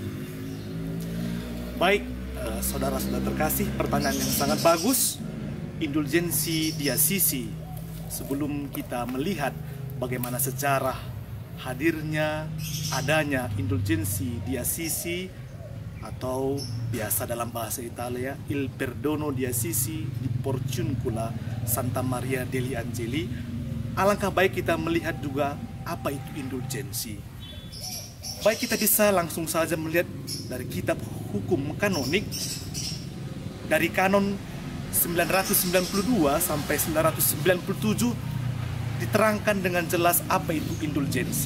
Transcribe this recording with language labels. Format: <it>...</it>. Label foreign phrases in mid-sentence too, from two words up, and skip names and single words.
<id>Baik, saudara-saudara terkasih, pertanyaan yang sangat bagus. Indulgensi di Assisi. Sebelum kita melihat bagaimana sejarah hadirnya, adanya indulgensi di Assisi, atau biasa dalam bahasa Italia</id> <it>Il Perdono di Assisi di Porciuncula Santa Maria degli Angeli,</it> <id>alangkah baik kita melihat juga apa itu indulgensi. Baik, kita bisa langsung saja melihat dari kitab hukum kanonik, dari kanon 992 sampai 997 diterangkan dengan jelas apa itu indulgensi.</id>